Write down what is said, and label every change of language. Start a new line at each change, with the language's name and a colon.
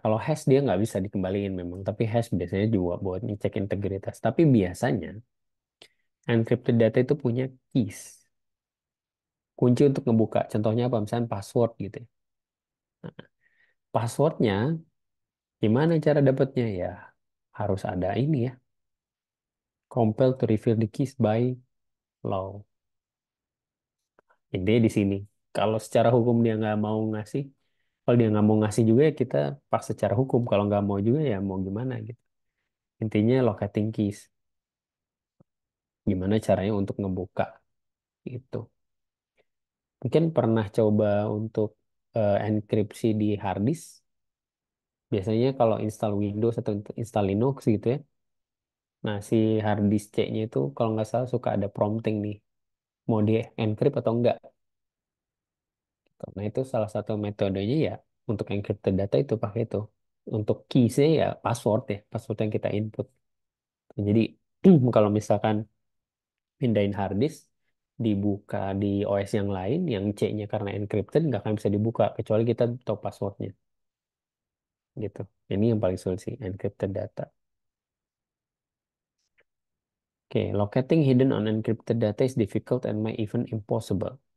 Indonesian: Kalau hash dia nggak bisa dikembaliin memang. Tapi hash biasanya juga buat ngecek integritas. Tapi biasanya encrypted data itu punya keys. Kunci untuk ngebuka. Contohnya apa? Misalnya password gitu ya. Passwordnya gimana cara dapatnya ya? Harus ada ini ya.
English: Compelled to reveal the keys by law.
Indonesian: Intinya di sini. Kalau secara hukum dia nggak mau ngasih, kalau dia nggak mau ngasih juga ya kita paksa secara hukum. Kalau nggak mau juga ya mau gimana gitu. Intinya
English: locating keys.
Indonesian: Gimana caranya untuk ngebuka itu. Mungkin pernah coba untuk enkripsi di hard disk. Biasanya kalau install Windows atau install Linux gitu ya. Nah si hard disk C-nya itu kalau nggak salah suka ada prompting nih. Mau di encrypt atau enggak. Nah, itu salah satu metodenya ya untuk encrypted data itu pakai itu. Untuk keys-nya ya password ya, password yang kita input. Jadi kalau misalkan pindahin hard disk, dibuka di OS yang lain, yang C-nya karena encrypted nggak akan bisa dibuka kecuali kita tahu passwordnya gitu. Ini yang paling sulit sih, encrypted data.
English: Oke, locating hidden on encrypted data is difficult and may even impossible.